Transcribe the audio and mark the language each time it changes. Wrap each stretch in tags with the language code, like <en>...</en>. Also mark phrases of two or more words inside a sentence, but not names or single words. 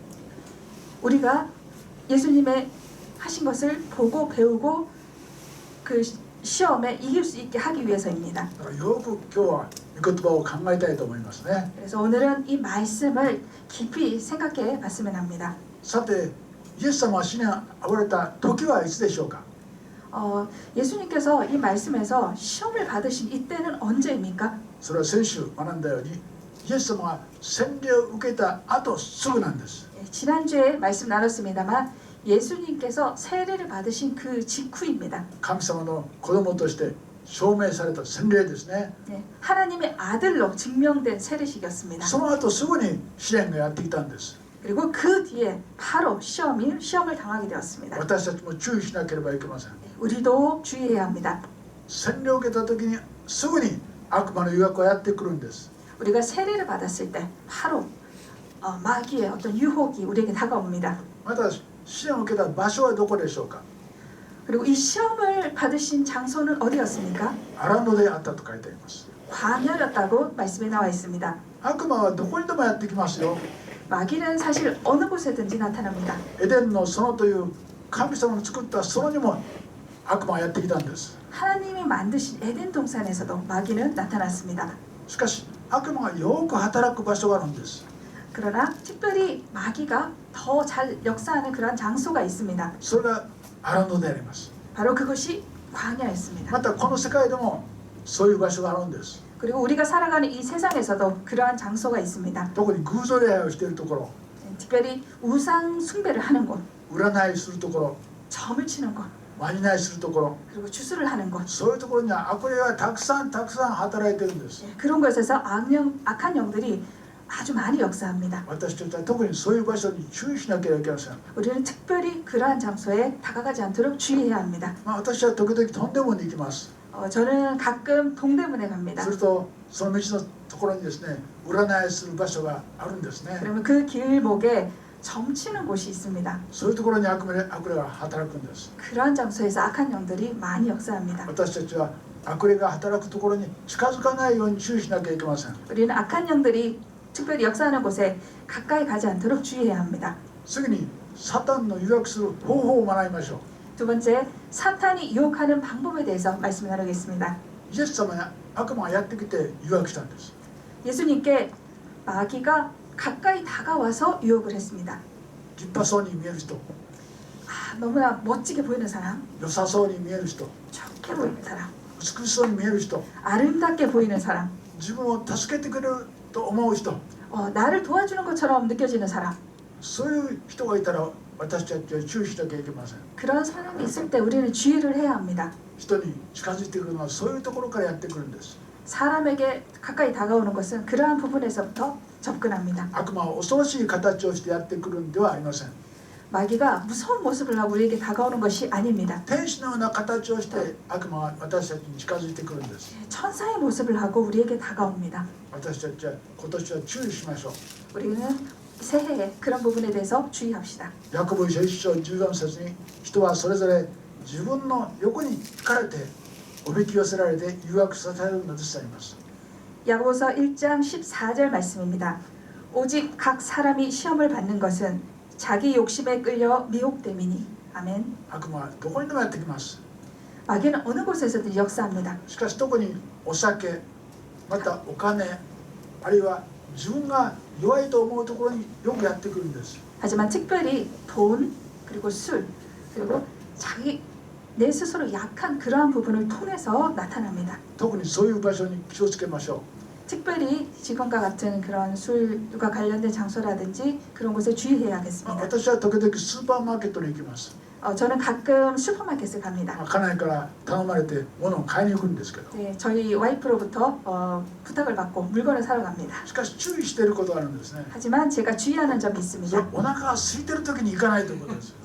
<ko>우리가 예수님의 하신 것을 보고 배우고 그 시험에 이길 수 있게 하기 위해서입니다.</ko> <ja>だからよく今日は御言葉を考えたいと思いますね。</ja> <ko>그래서 오늘은 이 말씀을 깊이 생각해 봤으면 합니다.</ko> <ja>さてイエス様は試練に遭われた時はいつでしょうか。</ja> <ko>예수님께서 이 말씀에서 시험을 받으신 이때는 언제입니까?</ko> <ja>それは先週学んだようにイエス様が洗礼を受けた後すぐなんです。</ja> <ko>지난주에 말씀 나눴습니다만 예수님께서 세례를 받으신 그 직후입니다.</ko> <ja>神様の子供として証明された洗礼ですね。</ja> <ko>하나님의 아들로 증명된 세례식이었습니다.</ko> <ja>その後すぐに試練がやってきたんです。</ja> <ko>그리고 그 뒤에 바로 시험을 당하게 되었습니다.</ko> <ja>私たちも注意しなければいけません。</ja> <ko>우리도 주의해야 합니다.</ko> <ja>洗礼を受けた時にすぐに悪魔の誘惑がやってくるんです。</ja> <ko>우리가 세례를 받았을 때 바로 마귀의 어떤 유혹이 우리에게 다가옵니다.</ko> <ja>また試練を受けた場所はどこでしょうか。</ja> <ko>그리고 이 시험을 받으신 장소는 어디였습니까?</ko> <ja>荒野であったと書いてあります。</ja> <ko>광야였다고 말씀에 나와 있습니다.</ko> <ja>悪魔はどこにでもやってきますよ。</ja> <ko>마귀는 사실 어느 곳에든지 나타납니다.</ko> <ja>エデンの園という神様の作った園にも悪魔がやってきたんです。</ja> <ko>하나님이 만드신 에덴 동산에서도 마귀는 나타났습니다.</ko> <ja>しかし悪魔がよく働く場所があるんです。</ja> <ko>그러나 특별히 마귀가 더 잘 역사하는 그런 장소가 있습니다.</ko> <ja>それが荒野であります。</ja> <ko>바로 그것이 광야였습니다.</ko> <ja>またこの世界でもそういう場所があるんです。</ja> <ko>그리고 우리가 살아가는 이 세상에서도 그러한 장소가 있습니다.</ko> <ja>特に偶像礼拝をしているところ、</ja> <ko>특별히 우상 숭배를 하는 곳,</ko> <ja>占いするところ、</ja> <ko>점을 치는 곳,</ko> <ja>まじないするところ、</ja> <ko>그리고 주술을 하는 곳.</ko> <ja>そういうところには悪霊がたくさん働いてるんです。</ja> <ko>그런 곳에서 악한 영들이 아주 많이 역사합니다.</ko> <ja>私たちは特にそういう場所に注意しなければいけません。</ja> <ko>우리는 특별히 그러한 장소에 다가가지 않도록 주의해야 합니다.</ko> <ja>私は時々とんでもに行きます。</ja> <ko>저는 가끔 동대문에 갑니다.</ko> <ja>するとその道のところにですね、占いする場所があるんですね。</ja> <ko>그러면 그 길목에 점치는 곳이 있습니다.</ko> <ja>そういうところに悪霊が働くんです。</ja> <ko>그러한 장소에서 악한 영들이 많이 역사합니다.</ko> <ja>私たちは悪霊が働くところに近づかないように注意しなきゃいけません。</ja> <ko>우리는 악한 영들이 특별히 역사하는 곳에 가까이 가지 않도록 주의해야 합니다.</ko> <ja>次にサタンの誘惑する方法を学びましょう。</ja> <ko>두 번째, 사탄이 유혹하는 방법에 대해서 말씀을 나누겠습니다.</ko> <ja>イエス様や悪魔がやってきて誘惑したんです。</ja> <ko>예수님께 마귀가 가까이 다가와서 유혹을 했습니다.</ko> <ja>立派そうに見える人、</ja> <ko>너무나 멋지게 보이는 사람,</ko> <ja>良さそうに見える人、</ja> <ko>좋게 보이는 사람,</ko> <ja>美しそうに見える人、</ja> <ko>아름답게 보이는 사람,</ko> <ja>自分を助けてくれると思う人、</ja> <ko>나를 도와주는 것처럼 느껴지는 사람.</ko> <ja>そういう人がいたら私たちは注意しなきゃいけません。</ja> <ko>그런 사람이 있을 때 우리는 주의를 해야 합니다.</ko> <ja>人に近づいてくるのはそういうところからやってくるんです。</ja> <ko>사람에게 가까이 다가오는 것은 그러한 부분에서부터 접근합니다.</ko> <ja>悪魔は恐ろしい形をしてやってくるんではありません。</ja> <ko>마귀가 무서운 모습을 하고 우리에게 다가오는 것이 아닙니다.</ko> <ja>天使のような形をして悪魔は私たちに近づいてくるんです。</ja> <ko>천사의 모습을 하고 우리에게 다가옵니다.</ko> <ja>私たちは今年は注意しましょう。</ja> <ko>우리는 새해에 그런 부분에 대해서 주의합시다.</ko> <ja>ヤコブ書1章14節に人はそれぞれ自分の欲に惹かれておびき寄せられて誘惑させられるのですとあります。</ja> <ko>야고보서 1장 14절 말씀입니다. 오직 각 사람이 시험을 받는 것은 자기 욕심에 끌려 미혹됨이니. 아멘.</ko> <ja>悪魔はどこにでもやってきます。</ja> <ko>마귀는 어느 곳에서든 역사합니다.</ko> <ja>しかし特にお酒、またお金、あるいは自分が弱いと思うところによくやってくるんです。</ja> <ko>하지만 특별히 돈 그리고 술 그리고 내 스스로 약한 그러한 부분을 통해서 나타납니다.</ko> <ja>特にそういう場所に気をつけましょう。</ja> <ko>특별히 지금과 같은 그런 술과 관련된 장소라든지 그런 곳에 주의해야겠습니다.</ko> <ja>私は時々スーパーマーケットに行きます。</ja> <ko>저는 가끔 슈퍼마켓을 갑니다.</ko> <ja>家内から頼まれて物を買いに行くんですけど、</ja> <ko>네, 저희 와이프로부터 부탁을 받고 물건을 사러 갑니다.</ko> <ja>しかし注意していることがあるんですね。</ja> <ko>하지만 제가 주의하는 점이</ko> <ja>それ</ja> <ko>있습니다.</ko> <ja>お腹が空いてる時に行かないということです。</ja>